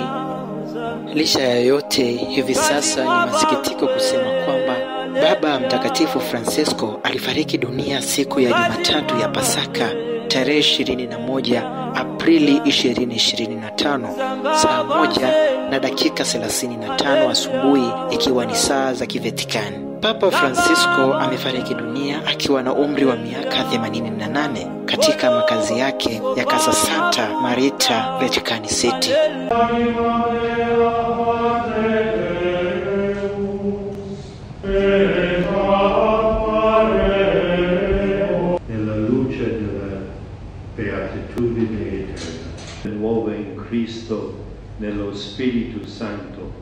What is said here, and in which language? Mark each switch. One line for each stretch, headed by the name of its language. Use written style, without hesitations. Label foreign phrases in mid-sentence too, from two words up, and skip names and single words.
Swahili: Licha ya yote, hivi sasa ni masikitiko kusema kwamba Baba Mtakatifu Francisco alifariki dunia siku ya Jumatatu ya Pasaka tarehe 21 Aprili 2025 saa 1:35 asubuhi, ikiwa ni saa za Kivatikani. Papa Francisco amefariki dunia akiwa na umri wa miaka 88 katika makazi yake ya Casa Santa Marita, Vatican City.
Italian: Nella luce della beatitudine eterna, nuova in Cristo, nello Spirito Santo.